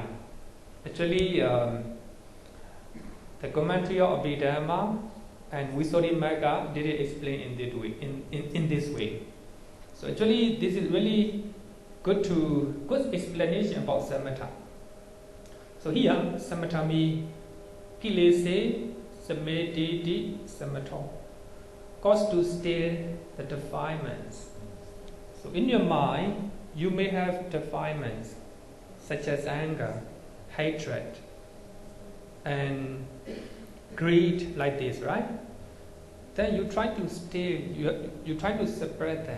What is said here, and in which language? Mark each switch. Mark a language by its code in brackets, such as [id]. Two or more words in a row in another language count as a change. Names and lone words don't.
[en] Actually, the commentary of Abhidhamma and Visuddhimagga did it explain in this way. So actually, this is really good explanation about samatha. So here, samatha means [pi] kilese samadhi samatha, [en] cause to stay the defilements. So in your mind, you may have defilements such as anger, hatred, and greed, like this, right? Then you try to stay, you try to separate them.